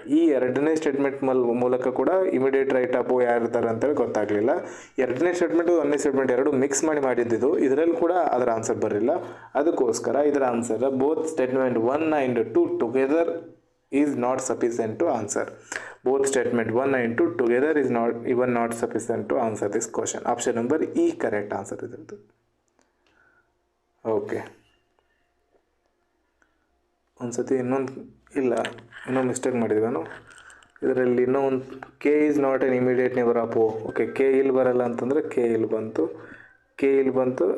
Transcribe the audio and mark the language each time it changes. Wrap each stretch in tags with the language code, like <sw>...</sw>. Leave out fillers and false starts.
<kn>ಈ 2ನೇ ಸ್ಟೇಟ್ಮೆಂಟ್ ಮೂಲಕ ಕೂಡ ಇಮಿಡಿಯೇಟ್ ರೈಟ್ ಆಫ್ ಓ ಯಾರಿರ್ತಾರೆ ಅಂತೇಳಿ ಗೊತ್ತಾಗಲಿಲ್ಲ. 2ನೇ ಸ್ಟೇಟ್ಮೆಂಟು 1ನೇ ಸ್ಟೇಟ್ಮೆಂಟ್ 2 ಮಿಕ್ಸ್ ಮಾಡಿದ್ದಿದ್ದು, ಇದರಲ್ಲಿ ಕೂಡ ಅದರ ಆನ್ಸರ್ ಬರಲಿಲ್ಲ. ಅದಕ್ಕೋಸ್ಕರ ಇದರ</kn> <en>Answer both statement 1 and 2 together is not sufficient to answer. Both statement 1 and 2 together is not sufficient to answer this question. Option number E correct answer is it.</en> <kn>Okay, ಒಂದ್ಸತಿ ಇನ್ನೊಂದು mistake ಮಾಡಿದ್ವಿ ನಾನು ಇದರಲ್ಲಿ. ಇನ್ನೊಂದು</kn> <en>K is not an immediate neighbour of O.</en> <kn>Okay, K ಇಲ್ಲಿ ಬರಲ್ಲ ಅಂತಂದರೆ K ಇಲ್ಲಿ ಬಂತು.</kn>